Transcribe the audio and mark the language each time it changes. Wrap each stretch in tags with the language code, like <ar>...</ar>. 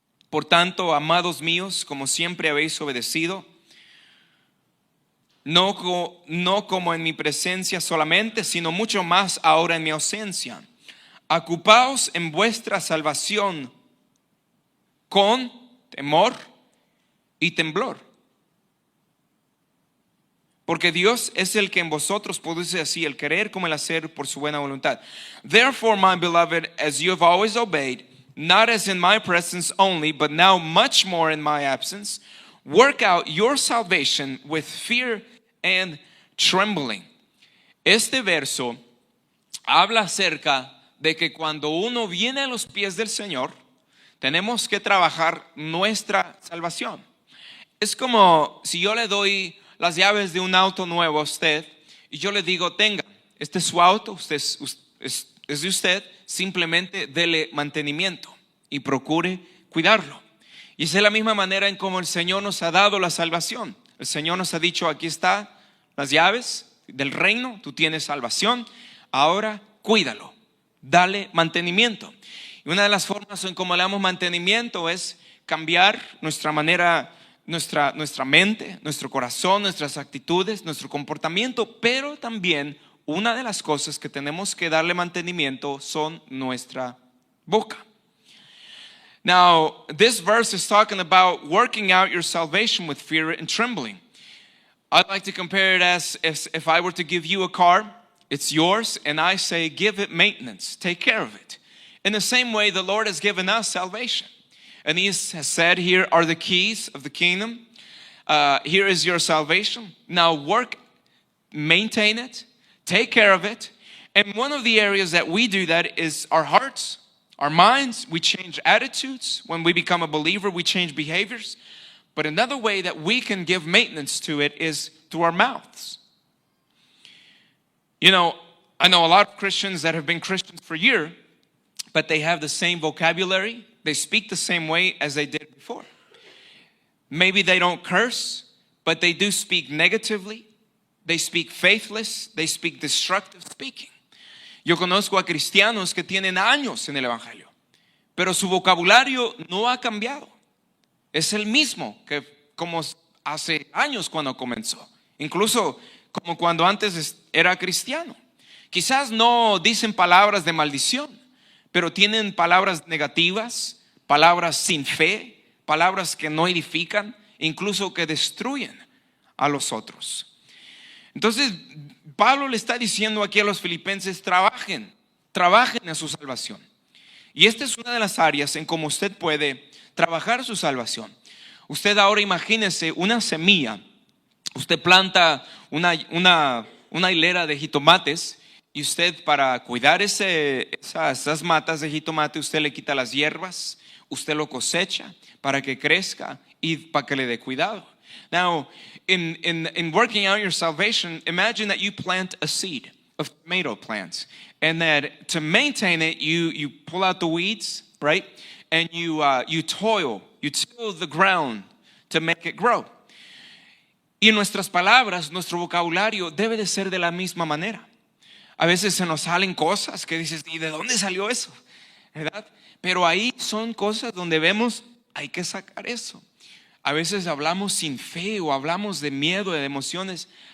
<es>Por tanto, amados míos, como siempre habéis obedecido, no como en mi presencia solamente, sino mucho más ahora en mi ausencia. Ocupaos en vuestra salvación con temor y temblor. Porque Dios es el que en vosotros produce así el querer como el hacer por su buena voluntad.</es> <en>Therefore, my beloved, as you have always obeyed, not as in my presence only, but now much more in my absence, work out your salvation with fear and trembling.</en> <es>Este verso habla acerca de que cuando uno viene a los pies del Señor, tenemos que trabajar nuestra salvación. Es como si yo le doy las llaves de un auto nuevo a usted y yo le digo, tenga, este es su auto, es de usted, simplemente dele mantenimiento y procure cuidarlo. Y es de la misma manera en como el Señor nos ha dado la salvación. El Señor nos ha dicho, aquí están las llaves del reino, tú tienes salvación, ahora cuídalo, dale mantenimiento. Y una de las formas en cómo le damos mantenimiento es cambiar nuestra manera, nuestra mente, nuestro corazón, nuestras actitudes, nuestro comportamiento, pero también una de las cosas que tenemos que darle mantenimiento son nuestra boca.</es> <en>Now, this verse is talking about working out your salvation with fear and trembling. I'd like to compare it as if I were to give you a car, it's yours, and I say, give it maintenance, take care of it. In the same way, the Lord has given us salvation. And He has said, here are the keys of the kingdom. Here is your salvation. Now work, maintain it, take care of it. And one of the areas that we do that is our hearts, our minds. We change attitudes. When we become a believer, we change behaviors. But another way that we can give maintenance to it is through our mouths. You know, I know a lot of Christians that have been Christians for years, but they have the same vocabulary. They speak the same way as they did before. Maybe they don't curse, but they do speak negatively. They speak faithless. They speak destructive speaking.</en> <es>Yo conozco a cristianos que tienen años en el evangelio, pero su vocabulario no ha cambiado. Es el mismo que como hace años cuando comenzó. Incluso como cuando antes era cristiano. Quizás no dicen palabras de maldición, pero tienen palabras negativas, palabras sin fe, palabras que no edifican, incluso que destruyen a los otros. Entonces, Pablo le está diciendo aquí a los filipenses, trabajen en su salvación. Y esta es una de las áreas en cómo usted puede trabajar su salvación. Usted ahora imagínese una semilla. Usted planta una hilera de jitomates y usted para cuidar esas matas de jitomate, usted le quita las hierbas, usted lo cosecha para que crezca y para que le dé cuidado.</es> <en>Now, in working out your salvation, imagine that you plant a seed of tomato plants, and that to maintain it, you pull out the weeds, right? And you till the ground to make it grow.</en> <es>Y en nuestras palabras, nuestro vocabulario debe de ser de la misma manera. A veces se nos salen cosas que dices, ¿y de dónde salió eso? ¿Verdad? Pero ahí son cosas donde vemos, hay que sacar eso. A veces hablamos sin fe o hablamos de miedo, de emociones.</es>